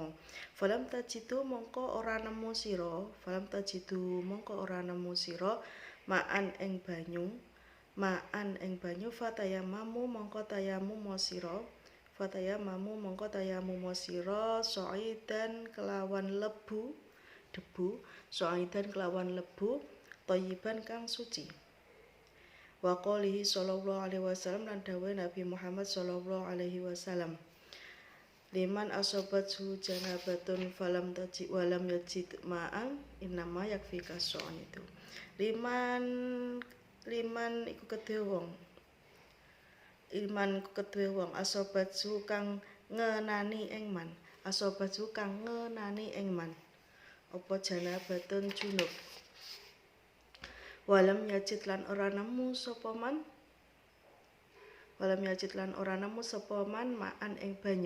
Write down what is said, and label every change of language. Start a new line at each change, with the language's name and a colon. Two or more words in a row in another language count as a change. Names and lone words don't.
Arabic: فلم تجدوا
Javanese: mongko ora nemu sira ma'an ing banyu fatayamamu mongko tayamum sira sa'idan kelawan debu thayyiban kang suci.
Arabic: وقوله صلى الله عليه وسلم
Javanese: lan dawuh
Arabic: Nabi Muhammad صلى الله عليه وسلم لمن أصابت جنابة فلم تجد ولم يجد ماء إنما يكفيك itu.
Javanese: Liman iku kedue wong asobat kang ngenani ing man apa janabatun junub
Arabic: ولم يجد
Javanese: lan ora nemu sapa man ma'an ing banyu.